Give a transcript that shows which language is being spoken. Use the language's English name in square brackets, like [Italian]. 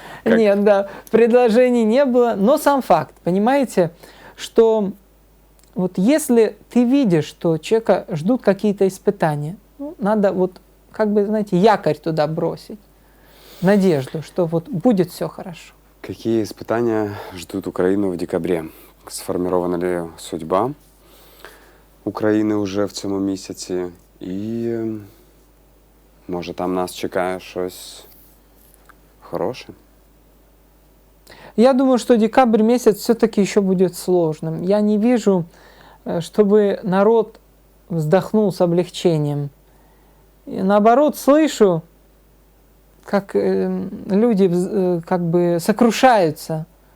[Russian] Нет, да, предложений не было. Но сам факт, понимаете, что вот если ты видишь, что человека ждут какие-то испытания, ну, надо вот, как бы, знаете, якорь туда бросить. Надежду, что вот будет все хорошо. Какие испытания ждут Украину в декабре? Сформирована ли судьба [Ukrainian] України вже в цьому місяці? І може там нас чекає щось хороше? [Russian] Я думаю, что декабрь месяц все-таки еще будет сложным. Я не вижу, чтобы народ вздохнул с облегчением. И наоборот, слышу, как люди как бы сокрушаются.